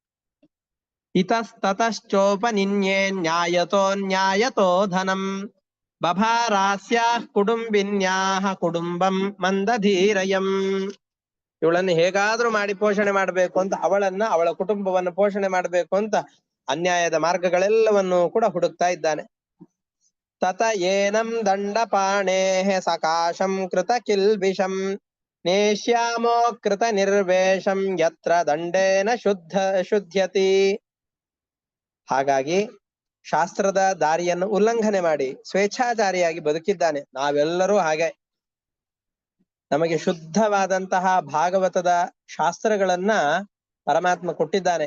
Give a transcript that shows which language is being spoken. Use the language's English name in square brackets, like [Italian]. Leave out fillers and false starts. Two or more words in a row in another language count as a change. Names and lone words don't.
[Sanskrit] ಇತಸ್ತತಶ್ಚೋಪನಿನ್ಯೇ ನ್ಯಾಯತೋ ನ್ಯಾಯತೋ ಧನಂ. ಬಭಾರಾಸ್ಯಾಃ ಕುಟುಂಬಿನ್ಯಾಃ ಕುಟುಂಬಂ ಮಂದಧೀರಯಂ. [Kannada] ಇವಳನ್ನು ಹೇಗಾದ್ರೂ ಮಾಡಿ ಪೋಷಣೆ ಮಾಡಬೇಕು ಅಂತ, ಅವಳ ಕುಟುಂಬವನ್ನು ಪೋಷಣೆ ಮಾಡಬೇಕು ಅಂತ ಅನ್ಯಾಯದ ಮಾರ್ಗಗಳೆಲ್ಲವನ್ನು ಕೂಡ ಹುಡುಕ್ತಾ ಇದ್ದಾನೆ. [Sanskrit] ತತ ಏನಂ ದಂಡಪಾಣೇಃ ಸಕಾಶಂ ಕೃತ ಕಿಲ್ಬಿಷಂ ನೇಷ್ಯಾಮೋ ಕೃತ ನಿರ್ವೇಶಂ ಯತ್ರ ದಂಡೇನ ಶುದ್ಧ್ಯತಿ. [Kannada] ಹಾಗಾಗಿ ಶಾಸ್ತ್ರದ ದಾರಿಯನ್ನು ಉಲ್ಲಂಘನೆ ಮಾಡಿ ಸ್ವೇಚ್ಛಾಚಾರಿಯಾಗಿ ಬದುಕಿದ್ದಾನೆ. ನಾವೆಲ್ಲರೂ ಹಾಗೆ. ನಮಗೆ ಶುದ್ಧವಾದಂತಹ ಭಾಗವತದ ಶಾಸ್ತ್ರಗಳನ್ನ ಪರಮಾತ್ಮ ಕೊಟ್ಟಿದ್ದಾನೆ.